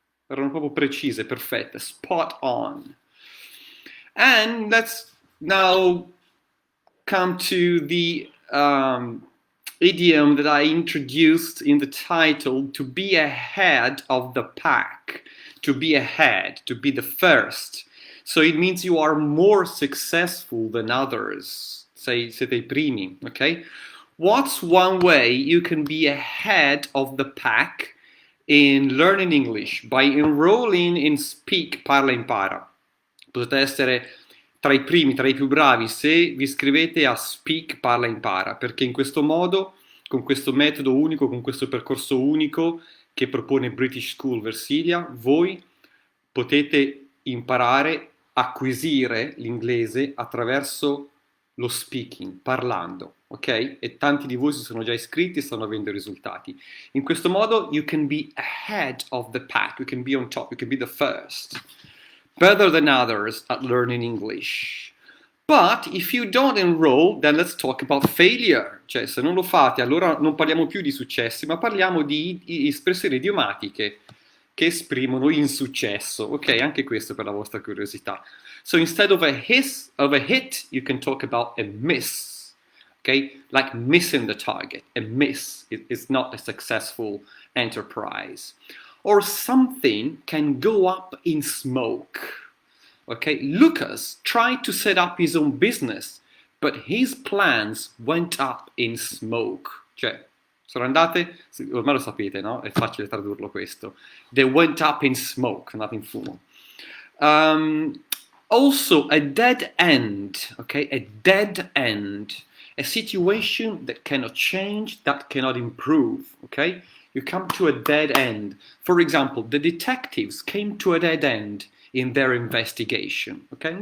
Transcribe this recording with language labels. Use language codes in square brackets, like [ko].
[it] Erano proprio precise, perfette, [en] spot on. And let's now come to the idiom that I introduced in the title, to be ahead of the pack, to be ahead, to be the first. So it means you are more successful than others. [it] Siete I primi, [en] okay? What's one way you can be ahead of the pack in learning English? By enrolling in Speak Parla Impara. [it] Potete essere tra i primi, tra i più bravi, se vi iscrivete a Speak Parla Impara, perché in questo modo, con questo metodo unico, con questo percorso unico che propone British School Versilia, voi potete imparare, acquisire l'inglese attraverso lo speaking, parlando, ok? E tanti di voi si sono già iscritti e stanno avendo risultati. In questo modo [en] you can be ahead of the pack, you can be on top, you can be the first. Better than others at learning English. But if you don't enroll, then let's talk about failure. [it] Cioè, se non lo fate, allora non parliamo più di successi, ma parliamo di espressioni idiomatiche che esprimono insuccesso. Ok, anche questo per la vostra curiosità. [en] So instead of a hit, you can talk about a miss. Okay, like missing the target. A miss is not a successful enterprise. Or something can go up in smoke. Okay, Lucas tried to set up his own business, but his plans went up in smoke. [it] Cioè, sono andate, ormai lo sapete, no? È facile tradurlo questo. [en] They went up in smoke, [it] andate in fumo. [en] Also, a dead end, okay? A dead end. A situation that cannot change, that cannot improve, okay? You come to a dead end. For example, the detectives came to a dead end in their investigation, okay?